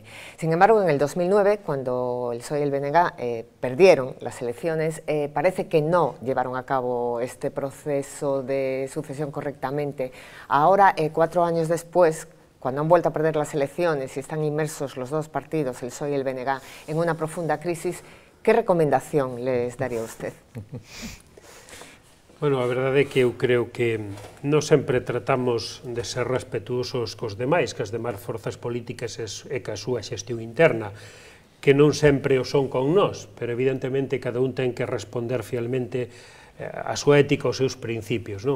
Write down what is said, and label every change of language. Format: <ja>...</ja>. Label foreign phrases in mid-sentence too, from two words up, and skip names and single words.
<es>Sin embargo, en el 2009, cuando el PSOE y el BNG perdieron las elecciones, parece que no llevaron a cabo este proceso de sucesión correctamente. Ahora, 4 años después, cuando han vuelto a perder las elecciones y están inmersos los dos partidos, el PSOE y el BNG, en una profunda crisis, ¿qué recomendación les daría usted? Bueno,</es> <gl>a verdade é que eu creo que non sempre tratamos de ser respetuosos cos demais, que as demais forzas políticas e que a súa xestión interna, que non sempre o son con nós, pero evidentemente cada un ten que responder fielmente a súa ética, aos seus principios, non?</gl>